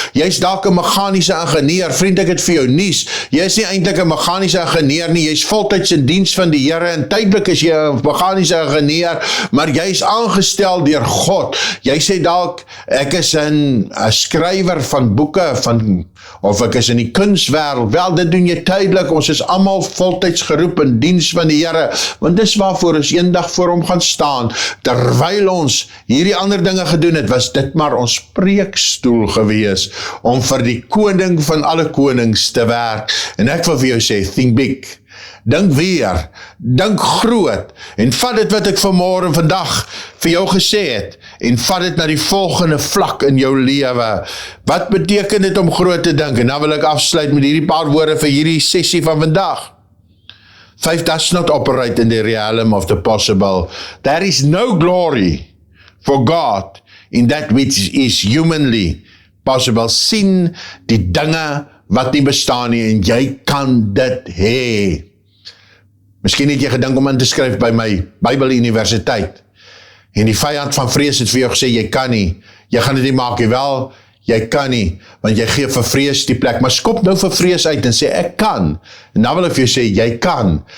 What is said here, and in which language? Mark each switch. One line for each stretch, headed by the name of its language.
Afrikaans: Jy's dalk 'n meganiese ingenieur, vriend, ek het vir jou nuus. Jy's nie eintlik 'n meganiese ingenieur nie, jy's voltyds in diens van die Here en tydelik is jy 'n meganiese ingenieur, maar jy's aangestel deur God. Jy sê dalk, ek is 'n skrywer van boeke, of ek is in die kunswêreld. Wel, dit doen jy tydelik. Ons is almal voltyds geroep in diens van die Here, want dis waarvoor ons eendag voor hom gaan staan. Terwyl ons hierdie ander dinge gedoen het, was dit maar ons preekstoel gewees, om vir die koning van alle konings te werk. En ek wil vir jou sê,
English: think big.
Afrikaans: Dink weer, dink groot, en vat dit wat ek vanmôre vandag vir jou gesê het, en vat dit na die volgende vlak in jou lewe. Wat beteken dit om groot te dink? En dan wil ek afsluit met hierdie paar woorde vir hierdie sessie van vandag.
English: 5 does not operate in the realm of the possible. There is no glory for God in that which is humanly possible.
Afrikaans: Sien die dinge wat nie bestaan nie, en jy kan dit hê. Miskien het jy gedink om in te skryf by my Bybeluniversiteit, en die vyand van vrees het vir jou gesê, jy kan nie, jy gaan dit nie maak nie. Wel, jy kan nie, want jy gee vir vrees die plek, maar skop nou vir vrees uit en sê, ek kan, en dan wil ek vir jou sê, jy kan.